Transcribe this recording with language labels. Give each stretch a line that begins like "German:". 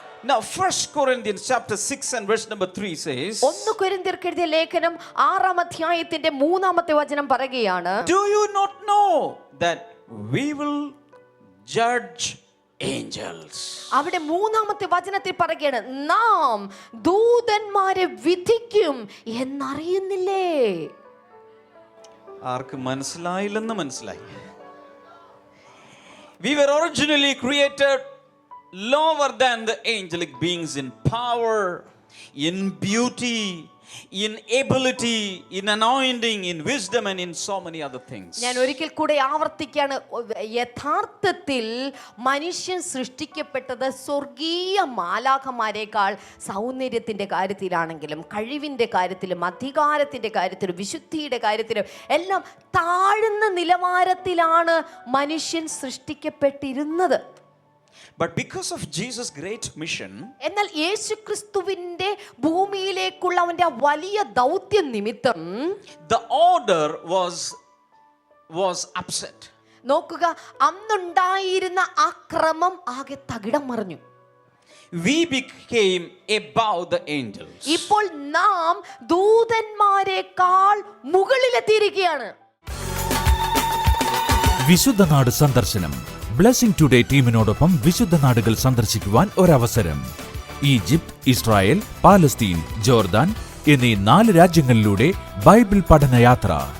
English: Now 1 Corinthians chapter 6 and verse number 3 says,
Malayalam: 1 കൊരിന്ത്യർക്ക് എഴുതിയ ലേഖനം 6-ാം അധ്യായത്തിന്റെ 3-ാമത്തെ വചനം പറയുകയാണ്,
English: do you not know that we will judge angels?
Malayalam: അവിടെ 3-ാമത്തെ വചനത്തിൽ പറയുകയാണ്, നാം ദൂതന്മാരെ വിധിക്കും എന്നറിയുന്നില്ലേ? ആർക്ക് മനസ്സിലായില്ലെന്ന് മനസ്സിലായി.
English: We were originally created lower than the angelic beings in power, in beauty, in ability, in anointing, in wisdom and in so many other things.
Malayalam: ഞാൻ ഒരിക്കൽ കൂടെ ആവർത്തിക്കുകയാണ്, യഥാർത്ഥത്തിൽ മനുഷ്യൻ സൃഷ്ടിക്കപ്പെട്ടത് സ്വർഗീയ മാലാഖമാരെക്കാൾ സൗന്ദര്യത്തിന്റെ കാര്യത്തിലാണെങ്കിലും കഴിവിന്റെ കാര്യത്തിലും അധികാരത്തിന്റെ കാര്യത്തിലും വിശുദ്ധിയുടെ കാര്യത്തിലും എല്ലാം താഴ്ന്ന നിലവാരത്തിലാണ് മനുഷ്യൻ സൃഷ്ടിക്കപ്പെട്ടിരുന്നത്.
English: But because of Jesus' great mission,
Malayalam: എന്നാൽ യേശുക്രിസ്തുവിന്റെ ഭൂമിയിലേക്കുള്ള അവന്റെ വലിയ ദൗത്യം നിമിത്തം
English: the order was upset.
Malayalam: നോക്കുക, അന്നുണ്ടായിരുന്ന ആ ക്രമം ആകെ തകിടം മറിഞ്ഞു.
English: we became above the angels.
Malayalam: ഇപ്പോൾ നാം ദൂതന്മാരെക്കാൾ മുകളിലെത്തിയിരിക്കുകയാണ്. വിശുദ്ധ നാട് സന്ദർശനം. ബ്ലെസ്സിംഗ് ടുഡേ ടീമിനോടൊപ്പം വിശുദ്ധ നാടുകൾ സന്ദർശിക്കുവാൻ ഒരവസരം. ഈജിപ്ത്, ഇസ്രായേൽ, പാലസ്തീൻ, ജോർദാൻ എന്നീ 4 രാജ്യങ്ങളിലൂടെ ബൈബിൾ പഠനയാത്ര.